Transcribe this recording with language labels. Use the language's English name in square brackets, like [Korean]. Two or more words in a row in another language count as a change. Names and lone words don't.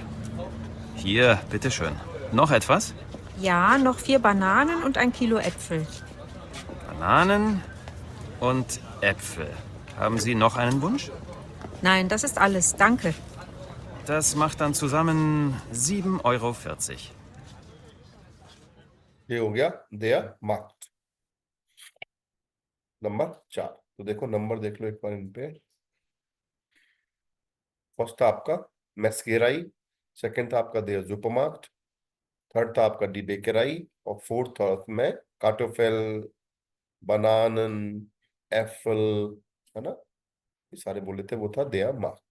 [German] Hier, bitteschön. Noch etwas? Ja, noch 4 Bananen und 1 Kilo Äpfel. Bananen und Äpfel. Haben Sie noch einen Wunsch? Nein, das ist alles. Danke. Das macht dann zusammen 7,40 €. [Hindi] ये हो गया [German] der Markt. [Hindi] नंबर 4। तो देखो नंबर देख लो एक बार इन पे। फर्स्ट था आपका मैस्केराई, सेकंड था आपका [German] der Supermarkt, [Hindi] थर्ड था आपका [German] die Bäckerei [Hindi] और फोर्थ था उसमें कार्टोफेल, बनानन, एप्पल, है ना, ये सारे बोले थे, वो था [German] der Markt.